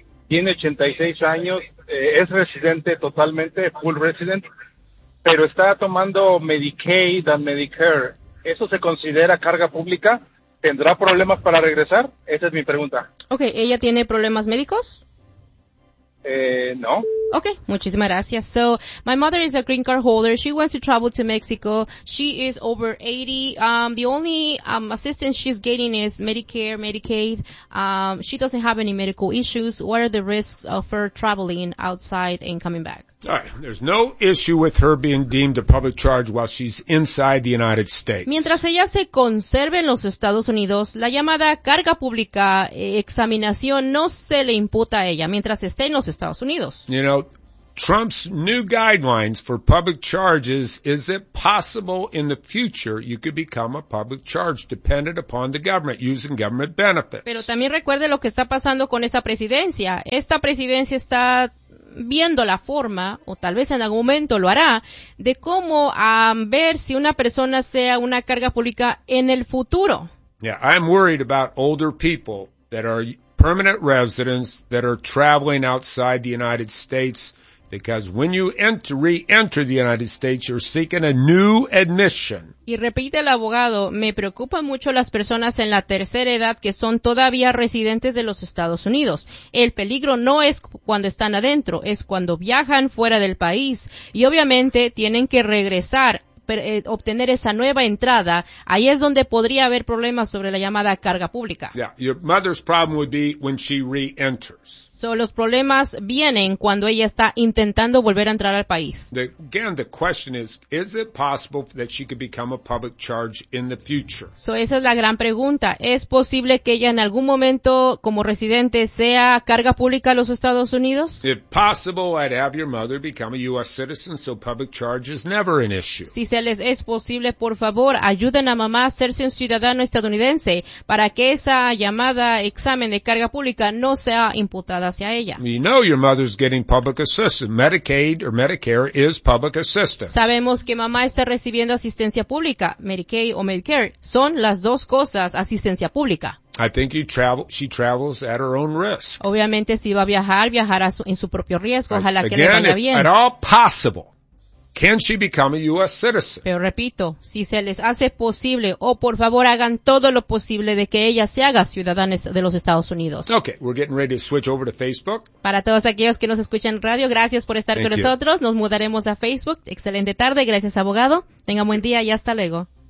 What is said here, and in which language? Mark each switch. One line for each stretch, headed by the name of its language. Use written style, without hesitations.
Spanish: Tiene 86 años. Es residente totalmente,
English: full resident.
Spanish: Pero está tomando Medicaid and Medicare. ¿Eso se considera carga pública? ¿Tendrá problemas para regresar? Esa es mi pregunta.
English: Okay.
Spanish: ¿Ella tiene problemas médicos? No. Okay, muchísimas gracias.
English: So, my mother is a green card holder. She wants to travel to Mexico. She is over 80. The only assistance she's getting is Medicare, Medicaid. She doesn't have any medical issues. What are the risks of her traveling outside and coming back? All right. There's no issue with her being deemed a public charge while she's inside the United States.
Spanish: Mientras ella se conserve en los Estados Unidos, la llamada carga pública examinación no se le imputa a ella mientras esté en los Estados Unidos.
English: You know, Trump's new guidelines for public charges, is it possible in the future you could become a public charge dependent upon the government using government benefits?
Spanish: Pero también recuerde lo que está pasando con esa presidencia. Esta presidencia está viendo la forma, o tal vez en algún momento lo hará, de cómo ver si una persona sea una carga pública en el futuro.
English: Yeah, I'm worried about older people that are permanent residents that are traveling outside the United States. Because when you re-enter the United States, you're seeking a new admission.
Spanish: Y repite el abogado, me preocupan mucho las personas en la tercera edad que son todavía residentes de los Estados Unidos. El peligro no es cuando están adentro, es cuando viajan fuera del país. Y obviamente tienen que regresar, obtener esa nueva entrada. Ahí es donde podría haber problemas sobre la llamada carga pública.
English: Yeah, your mother's problem would be when she re-enters.
Spanish: So, los problemas vienen cuando ella está intentando volver a entrar al país.
English: The question is it possible that she could become a public charge in the future?
Spanish: So, esa es la gran pregunta. ¿Es posible que ella en algún momento como residente sea carga pública a los Estados Unidos?
English: If possible, I'd have your mother become a U.S. citizen, so public charge is never an issue.
Spanish: Si se les es posible, por favor, ayuden a mamá a hacerse un ciudadano estadounidense para que esa llamada examen de carga pública no sea imputada.
English: You know your mother's getting public assistance. Medicaid or Medicare is public assistance.
Spanish: Sabemos que mamá está recibiendo asistencia pública. Medicaid o Medicare son las dos cosas asistencia pública.
English: I think she travels at her own risk.
Spanish: Obviamente si va a viajar, viajará en su propio riesgo. Ojalá
English: again,
Spanish: que le vaya bien.
English: At all possible, can she become a U.S. citizen?
Spanish: Pero repito, si se les hace posible, por favor hagan todo lo posible de que ella se haga ciudadana de los Estados Unidos.
English: Okay, we're getting ready to switch over to Facebook.
Spanish: Para todos aquellos que nos escuchan en radio, gracias por estar con nosotros. Nos mudaremos a Facebook. Excelente tarde. Gracias, abogado. Tenga buen día y hasta luego.